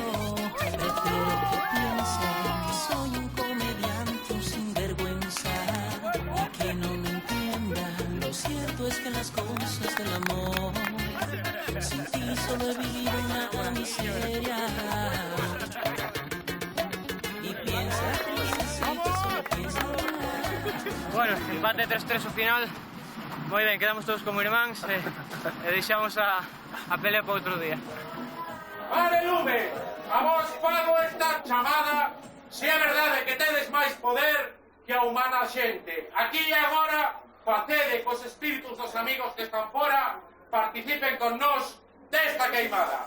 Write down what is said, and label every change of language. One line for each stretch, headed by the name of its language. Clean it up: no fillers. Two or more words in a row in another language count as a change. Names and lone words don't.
Spanish: Prefiero que piense que soy un comediante, un sinvergüenza, y que no me entiendan. Lo cierto es que las cosas del amor, sin ti solo he vivido una miseria. Y piensa, necesito, solo piensa.
Galician: Bueno, empate 3-3 o final. Moi ben, quedamos todos como irmáns e deixamos a pelea para outro día. Vale, Lume, a vos pago esta chamada se é verdade que tedes máis poder que a humana xente. Aquí e agora, facede cos espíritus dos amigos que están fora, participen con nós desta queimada.